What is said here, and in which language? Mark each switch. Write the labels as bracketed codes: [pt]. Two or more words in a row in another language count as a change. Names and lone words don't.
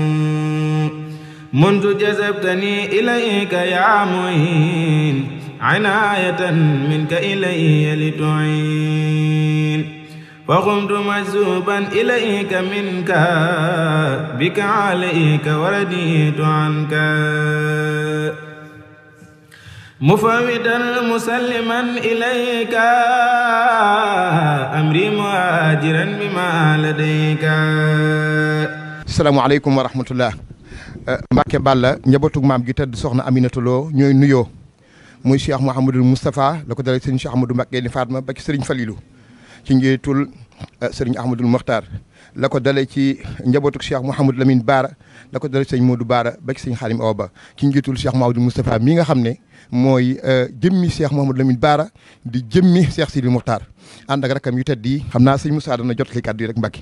[ar] منذ جذبتني إليك يا معين عناية منك إلي لتعين فقمت مجذوبا إليك منك بك عليك ورديت عنك مفوضا مسلما إليك أمري مهاجرا بما لديك. السلام عليكم ورحمة الله. [wo] Mbacke Balla njabootug maam gi tedd soxna Aminata Lo ñooy nuyoo muy Cheikh Mouhamadul Moustapha la ko dalee sëriñ Cheikh Ahmadou Mbacké ni Fatma ba ci sëriñ Falilou ci njiitul sëriñ Ahmadul Mokhtar la ko dalee ci njabootug Cheikh Mouhamadou Lamine Baara la ko dalee sëriñ Modou Baara ba ci sëriñ Xaalim Awa Ba ci njiitul Cheikh Mouhamadul Moustapha mi nga xam ne mooy jëmmi Cheikh Mouhamadou Lamine Baara di jëmmi Cheikh Sidil Mokhtar ànd ak rakam yu tedd yi xam naa sëriñ Moussa dana jot li kàddu yi rek Mbacke.